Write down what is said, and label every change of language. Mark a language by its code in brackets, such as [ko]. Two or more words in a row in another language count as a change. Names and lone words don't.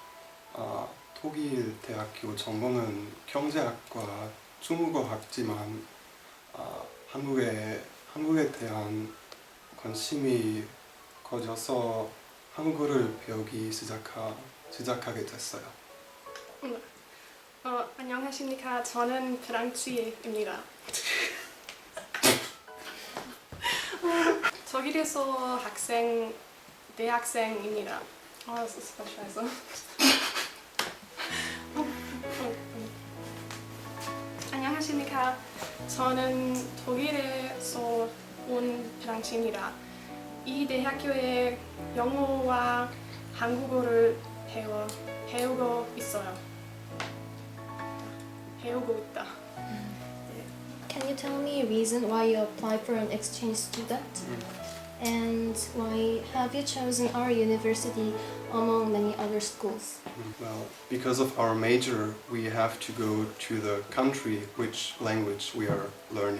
[ko] 독일 대학교 전공은 경제학과 중국어학지만 한국에 대한 관심이 커져서 한국어를 배우기 시작하게 됐어요. 안녕하십니까. 저는 프랑스입니다. 독일에서 대학생입니다. [de] das ist voll scheiße. [ko] 안녕하십니까. 저는 독일에서 온 프랑스입니다. 이 대학교에 영어와 한국어를 배우고 있어요. 배우고 있다. [en] Can you tell me a reason why you applied for an exchange student? And why have you chosen our university among many other schools? Well, because of our major, we have to go to the country which language we are learning.